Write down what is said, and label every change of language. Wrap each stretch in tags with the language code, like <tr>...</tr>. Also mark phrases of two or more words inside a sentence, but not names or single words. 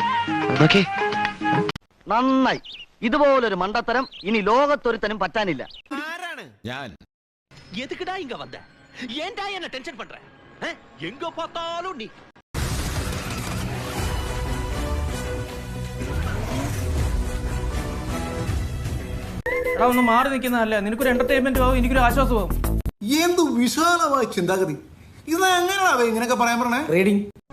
<ml>നന്നായി. ഇതുപോലൊരു മണ്ടത്തരം ഇനി ലോകത്തൊരുത്തനും പറ്റാനില്ല. ഞാൻ</ml> <ta>எதுக்குடா இங்க வந்த? ஏன்டா என்ன டென்ஷன் பண்ற? எங்க பார்த்தாலும் நீ</ta> <ml>ഒന്ന് മാറി നിൽക്കുന്നതല്ല, നിനക്കൊരു എന്റർടൈൻമെന്റ് ആവും, എനിക്കൊരു ആശ്വാസമാവും. എന്ത് വിശാലമായ ചിന്താഗതി! ഇത് എങ്ങനെയാണോ ഇങ്ങനെയൊക്കെ പറയാൻ പറഞ്ഞേ? റീഡിങ്</ml>